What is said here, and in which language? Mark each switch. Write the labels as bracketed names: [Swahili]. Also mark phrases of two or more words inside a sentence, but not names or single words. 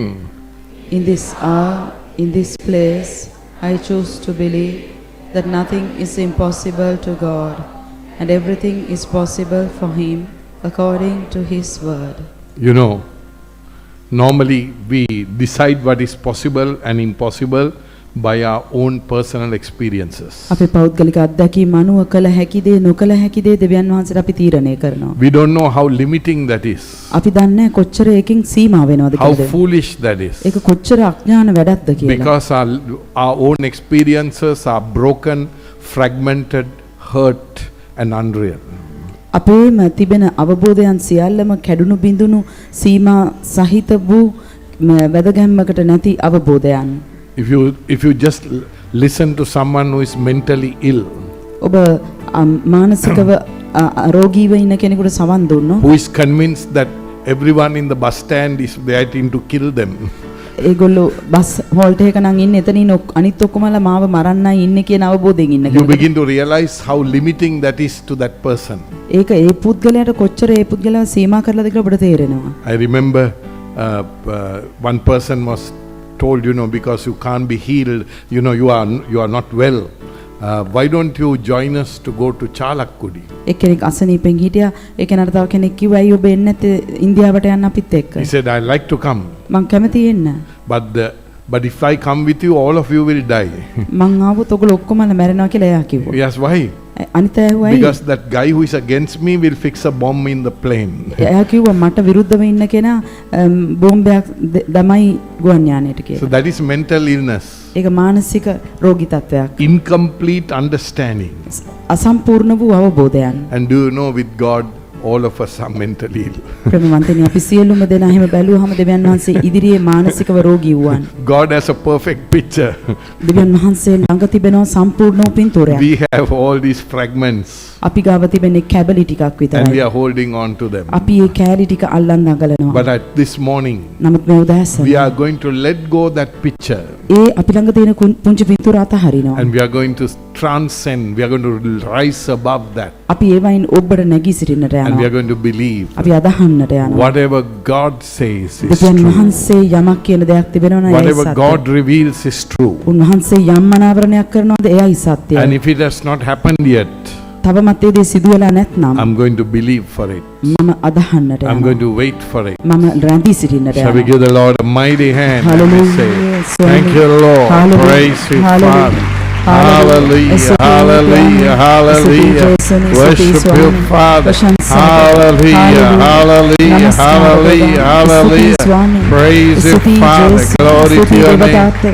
[English] In this hour, in this place, I choose to believe that nothing is impossible to God, and everything is possible for Him according to His word. You know, normally we decide what is possible and impossible by our own personal experiences. [Sinhala] අපේ පෞද්ගලික අත්දැකීම් අනුව කළ හැකි දේ නොකළ හැකි දේ දෙවියන් වහන්සේට අපි තීරණය කරනවා. [English] We don't know how limiting that is. [Sinhala] අපි දන්නේ කොච්චර එකකින් සීමා වෙනවද [English] How [Sinhala] කියලා. [English] foolish that is. [Sinhala] ඒක කොච්චර අඥාන වැඩක්ද කියලා. [English] Because our own experiences are broken, fragmented, hurt and unreal. [Sinhala] අපේම තිබෙන අවබෝධයන් සියල්ලම කැඩුණු බිඳුණු සීමා සහිත වූ වැදගැම්මකට නැති අවබෝධයන්. [English] If you just listen to someone who is mentally ill, [Sinhala] ඔබ මානසිකව රෝගීව ඉන්න කෙනෙකුට සවන් දුන්නොත්, [English] who is convinced that everyone in the bus stand is waiting to kill them, [Sinhala] ඒගොල්ලෝ [English] bus halt [Sinhala] එක නම් ඉන්නේ එතනින් අනිත් ඔක්කොමලා මාව මරන්නයි ඉන්නේ කියන අවබෝධයෙන් ඉන්න [English] you [Sinhala] කෙනෙක්. [English] begin to realize how limiting that is to that person. [Sinhala] ඒක ඒ පුද්ගලයාට කොච්චර ඒ පුද්ගලයා සීමා කරලාද කියලා ඔබට තේරෙනවා. [English] I remember one person was told, because you can't be healed, you are not well. Why don't you join us to go to Chalakkudi? [Sinhala] එක්කෙනෙක් අසනීපෙන් හිටියා. ඒ කෙනාට තව කෙනෙක් කිව්වා අයියෝ ඔබ එන්නේ නැත්තේ ඉන්දියාවට යන්න අපිත් එක්ක. [English] He said, I like to come. [Sinhala] මං කැමතියි එන්න. [English] But if I come with you, all of you will die. [Sinhala] මං ආවොත් ඔයගොල්ලෝ ඔක්කොමලා මැරෙනවා කියලා එයා කිව්වා. [English] Yes, why? [Sinhala] අනිත් අය ඇහුවා ඇයි? [English] Because that guy who is against me will fix a bomb in the plane. [Sinhala] එයා කිව්වා මට විරුද්ධව ඉන්න කෙනා බෝම්බයක් දමයි ගුවන් යානයට කියලා. [English] So that is mental illness. [Sinhala] ඒක මානසික රෝගී තත්වයක්. [English] Incomplete understanding. [Sinhala] අසම්පූර්ණ වූ අවබෝධයන්. [English] And do you know, with God, all of us are mentally ill. [Sinhala] ප්‍රේමවන්තනි අපි සියලුම දෙනා එහෙම බැලුවහම දෙවියන් වහන්සේ ඉදිරියේ මානසිකව රෝගී වුවන්. [English] God has a perfect picture. [Sinhala] දෙවියන් වහන්සේ ළඟ තිබෙනවා සම්පූර්ණ වූ පින්තූරයක්. [English] We have all these fragments. [Sinhala] අපි ගාව තිබෙන්නේ කැබලි ටිකක් [English] And we [Sinhala] විතරයි. [English] are holding on to them. [Sinhala] අපි ඒ කෑලි ටික අල්ලන් දඟලනවා. [English] But at this morning, [Sinhala] නමුත් මේ උදෑසන [English] we are going to let go that picture. [Sinhala] ඒ අපි ළඟ තියෙන පුංචි පින්තූර අතහරිනවා. [English] And we are going to transcend. We are going to rise above that. [Sinhala] අපි ඒවයින් ඔබට නැගී සිටින්නට [English] And we [Sinhala] යනවා. [English] are going to believe [Sinhala] අපි අදහන්නට යනවා. [English] whatever God says is [Sinhala] දෙවියන් [English] true. [Sinhala] වහන්සේ යමක් කියන දෙයක් තිබෙනවා නම් ඒයි [English] Whatever [Sinhala] සත්‍යයි. [English] God reveals is true. [Sinhala] උන්වහන්සේ යම් අනාවරණයක් කරනවාද එයයි සත්‍යයි. [English] And if it has not happened yet, [Sinhala] තවමත් ඒ දේ සිදු වෙලා නැත්නම් [English] I'm going to believe for it. [Sinhala] මම අදහන්නට [English] I'm [Sinhala] යනවා. [English] going to wait for it. [Sinhala] මම රැඳී සිටින්නට [English] Shall we [Sinhala] යනවා. [English] give the Lord a mighty hand? And we say, Hallelujah. thank you, Lord. Hallelujah. Praise you, Hallelujah. Father. Hallelujah. Hallelujah. Hallelujah. Worship you, Father. Hallelujah. Hallelujah. Hallelujah. Hallelujah. Praise you, Father. Glory to your name.